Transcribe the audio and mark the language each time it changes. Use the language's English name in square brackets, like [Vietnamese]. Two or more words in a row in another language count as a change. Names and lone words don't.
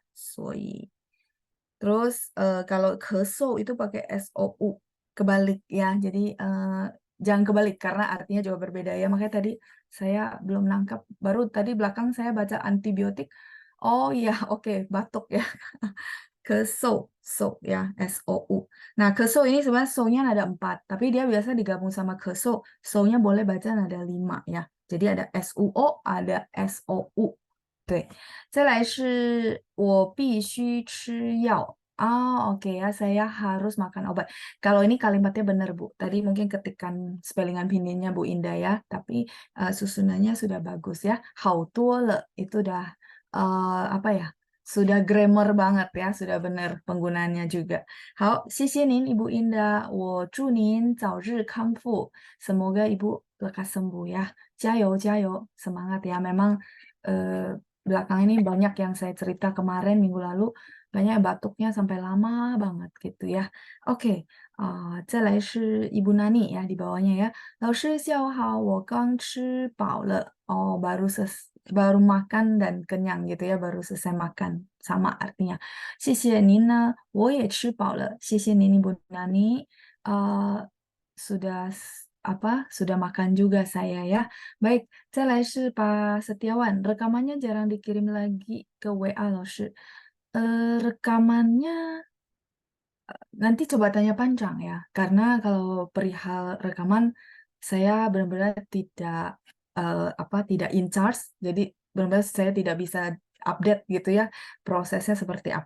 [Indonesian] Suoi. Terus kalau keso itu pakai SOU, kebalik ya. Jadi jangan kebalik karena artinya juga berbeda ya. Makanya tadi saya belum nangkap. Baru tadi belakang saya baca antibiotik. Oh iya, oke, batuk ya. Keso, so ya, SOU. Nah, keso ini sebenarnya so-nya ada 4, tapi dia biasa digabung sama keso. So-nya boleh baca nada 5 ya. Jadi ada SUO, ada SOU. [Chinese] 对，再来是我必须吃药. [Indonesian] Ah, oke ya, saya harus makan obat. Kalau ini kalimatnya benar, Bu. Tadi mungkin ketikan spellingan pinginnya Bu Indah ya, tapi susunannya sudah bagus ya. [Chinese] 好多了, [Indonesian] itu udah apa ya? Sudah grammar banget ya, sudah benar penggunaannya juga. [Chinese] 好，谢谢您, Ibu Indah. 我祝您早日康复. [Indonesian] Semoga Ibu lekas sembuh ya. [Chinese] 加油，加油. [Indonesian] Semangat ya. Memang eh, belakang ini banyak yang saya cerita kemarin minggu lalu, banyak batuknya sampai lama banget gitu ya. Oke, [Chinese] 再来是 [Indonesian] Ibu Nani ya di bawahnya ya. [Chinese] 老师下午好，我刚吃饱了. [Indonesian] Oh, baru makan dan kenyang gitu ya, baru selesai makan. Sama artinya. [Chinese] 谢谢您呢，我也吃饱了. 谢谢您 Ibu Nani. [Indonesian] Sudah sudah makan juga saya ya. Baik, [Chinese] 再来是 Pak Setiawan. [Indonesian] Rekamannya jarang dikirim lagi ke WA loh, Shi. Rekamannya nanti coba tanya Panjang ya, karena kalau perihal rekaman saya benar-benar tidak [English] in charge, [Indonesian] jadi benar-benar saya tidak bisa update gitu ya prosesnya seperti apa.